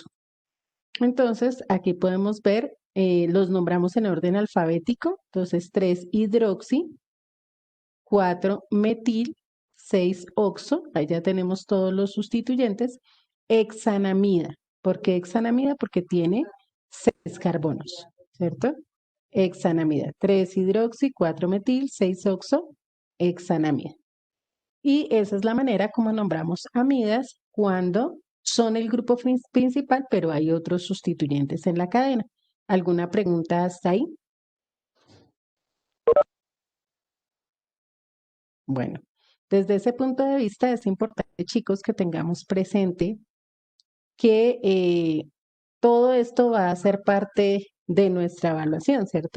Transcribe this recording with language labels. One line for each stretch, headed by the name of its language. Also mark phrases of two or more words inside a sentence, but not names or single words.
Spanish: Entonces, aquí podemos ver, los nombramos en orden alfabético. Entonces, 3-hidroxi, 4-metil, 6-oxo, ahí ya tenemos todos los sustituyentes. Hexanamida. ¿Por qué hexanamida? Porque tiene 6 carbonos, ¿cierto? Hexanamida. 3-hidroxi, 4-metil, 6-oxo, hexanamida. Y esa es la manera como nombramos amidas cuando son el grupo principal, pero hay otros sustituyentes en la cadena. ¿Alguna pregunta hasta ahí? Bueno, desde ese punto de vista es importante, chicos, que tengamos presente que todo esto va a ser parte de nuestra evaluación, ¿cierto?